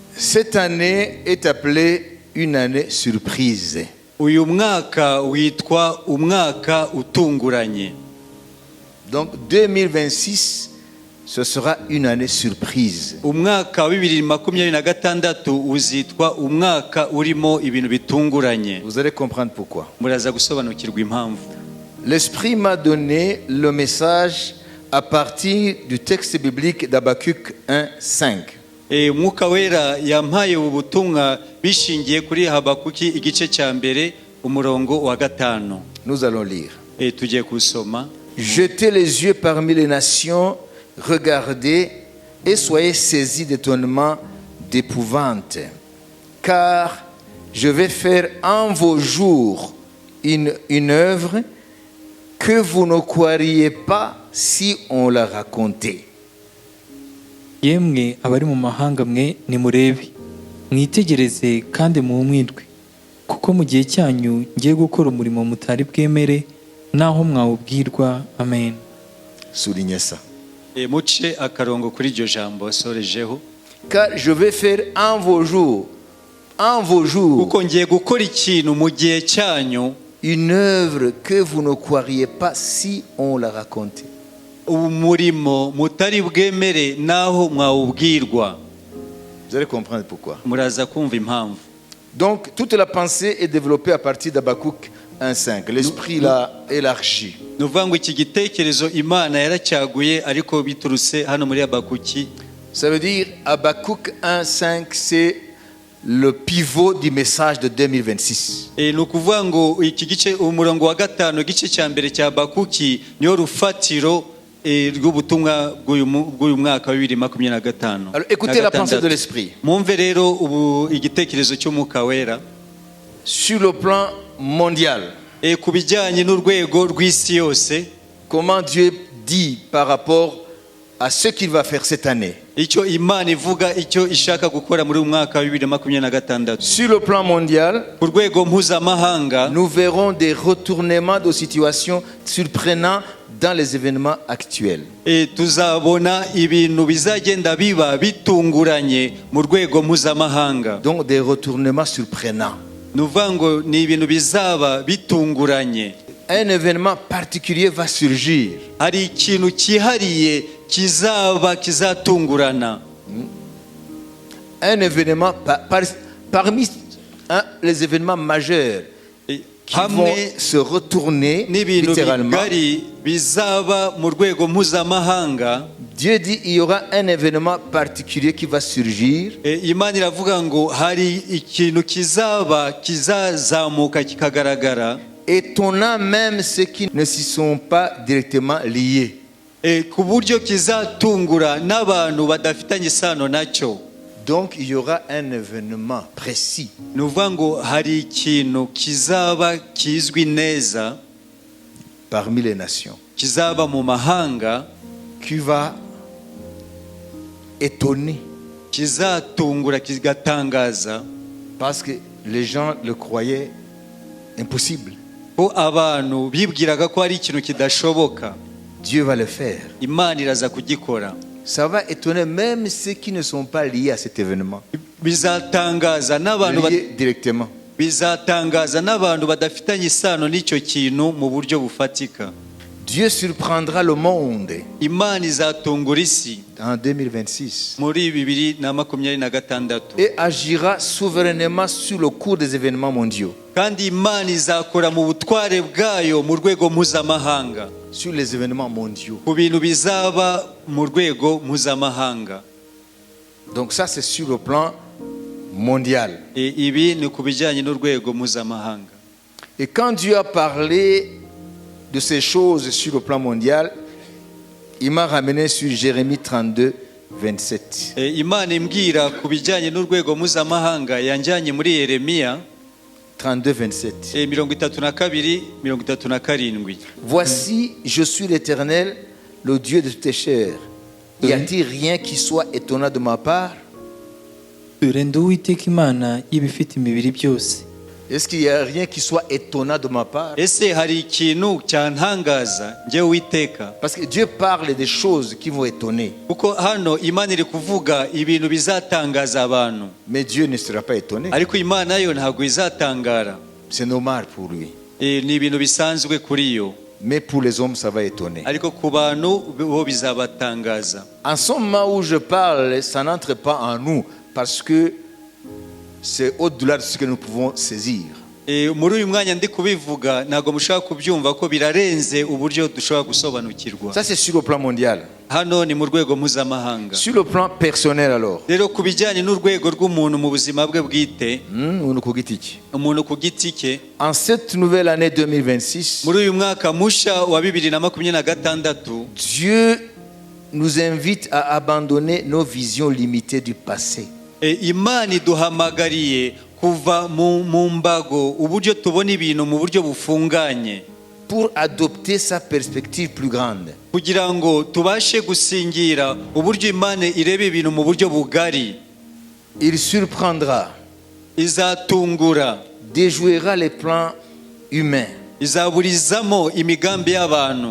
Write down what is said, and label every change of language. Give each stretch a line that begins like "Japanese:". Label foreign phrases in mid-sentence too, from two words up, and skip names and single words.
French: Cette année est appelée une année surprise.
Kinyarwanda: Uyu mwaka witwa umwaka utunguranye.
French: Donc 2026, ce sera une année surprise.
Kinyarwanda: Umwaka wa 2026 uzitwa umwaka urimo ibintu bitunguranye.
French: Vous allez comprendre pourquoi.
Kinyarwanda: Muraza gusobanukirwa impamvu.
French: L'Esprit m'a donné le message à partir du texte biblique d'Habakkuk 1:5.
Kinyarwanda: Umwuka wera yampaye ubutumwa bishingiye kuri Habakuki igice cya mbere umurongo wa 5.
French: Nous allons lire.
Kinyarwanda: Tugiye kusoma.
French: Jetez les yeux parmi les nations, regardez et soyez saisis d'étonnement, d'épouvante, car je vais faire en vos jours une œuvre que vous ne croiriez pas si on la racontait.
Kinyarwanda: Yemwe abari mu mahanga mwe nimurebe mwitegereze kandi muhumwirwe kuko mu gihe cyanyu ngiye gukora umurimo mutari bwemere naho mwawubwirwa. Amen.
French: Soulignez ça.
Kinyarwanda: Muce akarongo kuri iryo jambo sorejeho.
French: Car je vais faire en vos jours
Kinyarwanda: kuko ngiye gukora ikintu mu gihe cyanyu,
French: une œuvre que vous ne croiriez pas si on la racontait.
Kinyarwanda: Umurimo mutari bwemere naho mwawubwirwa.
French: Vous allez comprendre pourquoi.
Kinyarwanda: Muraza kumva impamvu.
French: Donc toute la pensée est développée à partir d'Habakkuk 1:5. L'Esprit l'a élargi.
Kinyarwanda: Nuvuga ngo iki gitekerezo Imana yaracyaguye ariko biturutse hano muri Habakuki.
French: Ça veut dire Habakkuk 1:5, c'est le pivot du message de 2026.
Kinyarwanda: Nukuvuga ngo iki gice umurongo wa 5 gice cya mbere cya Habakuki niyo rufatiro rw'ubutumwa bw'uyu mwaka wa 2025.
French: Alors écoutez la pensée de l'Esprit.
Kinyarwanda: Mwumve rero ubu igitekerezo cy'Umwuka wera
French: sur le plan mondial.
Kinyarwanda: Ku bijyanye n'urwego rw'isi yose,
French: comment Dieu dit par rapport à ce qu'il va faire cette année.
Kinyarwanda: Icyo Imana ivuga icyo ishaka gukora muri mwaka wa 2026.
French: Sur le plan mondial,
Kinyarwanda: ku rwego mpuzamahanga,
French: nous verrons des retournements de situations surprenants dans les événements actuels.
Kinyarwanda: Tuzabona ibintu bizagenda biba bitunguranye mu rwego mpuzamahanga.
French: Donc des retournements surprenants.
Kinyarwanda: Nuvuga ngo ni ibintu bizaba bitunguranye.
French: Un événement particulier va surgir.
Kinyarwanda: Hari ikintu cyihariye kizatungurana.
French: Un événement parmi les événements majeurs qui vont se retourner littéralement. Dieu dit il y aura un événement particulier qui va surgir.
Kinyarwanda: Imana iravuga ngo hari ikintu kizazamuka kikagaragara.
French: Étonnant même ceux qui ne s'y sont pas directement liés.
Kinyarwanda: Ku buryo kizatungura n'abantu badafitanye isano nacyo.
French: Donc il y aura un événement précis.
Kinyarwanda: Nuvuga ngo hari ikintu kizaba kizwi neza
French: parmi les nations.
Kinyarwanda: Kizaba mu mahanga,
French: qui va étonner.
Kinyarwanda: Kizatungura kigatangaza.
French: Parce que les gens le croyaient impossible.
Kinyarwanda: Ko abantu bibwiraga ko ari ikintu kidashoboka.
French: Dieu va le faire.
Kinyarwanda: Imana iraza kugikora.
French: Ça va étonner même ceux qui ne sont pas liés à cet événement.
Kinyarwanda: Bizatangaza n'abantu directement. Bizatangaza n'abantu badafitanye isano n'icyo kintu mu buryo bufatika.
French: Dieu surprendra le monde.
Kinyarwanda: Imana izatungura isi
French: en 2026.
Kinyarwanda: Muri 2026.
French: Et agira souverainement sur le cours des événements mondiaux.
Kinyarwanda: Kandi Imana izakora mu butware bwayo mu rwego mpuzamahanga.
French: Sur les événements mondiaux.
Kinyarwanda: Ku bintu bizaba mu rwego mpuzamahanga.
French: Donc ça c'est sur le plan mondial.
Kinyarwanda: Ibi ni ku bijyanye n'urwego mpuzamahanga.
French: Et quand Dieu a parlé de ces choses sur le plan mondial, il m'a ramené sur Jérémie 32, 27.
Kinyarwanda: Imana imbwira ku bijyanye n'urwego mpuzamahanga yanjyanye muri Yeremiya 32, 27.
French: Voici, je suis l'Éternel, le Dieu de toutes tes chairs. Y a-t-il rien qui soit étonnant de ma part? Est-ce qu'il n'y a rien qui soit étonnant de ma part?
Kinyarwanda: ese hari ikintu cyantangaza njyewe Uwiteka?
French: Parce que Dieu parle des choses qui vont étonner.
Kinyarwanda: kuko hano Imana iri kuvuga ibintu bizatangaza abantu,
French: Mais Dieu ne sera pas étonné.
Kinyarwanda: ariko Imana yo ntabwo izatangara.
French: C'est normal pour lui.
Kinyarwanda: Ni ibintu bisanzwe kuri yo,
French: Mais pour les hommes, ça va étonner.
Kinyarwanda: ariko ku bantu bo bizabatangaza.
French: En ce moment où je parle, ça n'entre pas en nous parce que c'est au-delà de ce que nous pouvons saisir.
Kinyarwanda: Muri uyu mwanya ndi kubivuga ntabwo mushaka kubyumva ko birarenze uburyo dushobora gusobanukirwa.
French: Ça, c'est sur le plan mondial.
Kinyarwanda: Hano ni mu rwego mpuzamahanga.
French: Sur le plan personnel, alors.
Kinyarwanda: Rero ku bijyanye n'urwego rw'umuntu mu buzima bwe bwite, umuntu ku giti cye,
French: En cette nouvelle année 2026,
Kinyarwanda: muri uyu mwaka musha wa 2026,
French: Dieu nous invite à abandonner nos visions limitées du passé.
Kinyarwanda: Imana iduhamagariye kuva mu mbago uburyo tubona ibintu mu buryo bufunganye,
French: pour adopter sa perspective plus grande.
Kinyarwanda: kugira ngo tubashe gusingira uburyo Imana ireba ibintu mu buryo bugari.
French: Il surprendra,
Kinyarwanda: Izatungura,
French: déjouera les plans humains
Kinyarwanda: izaburizamo imigambi y'abantu,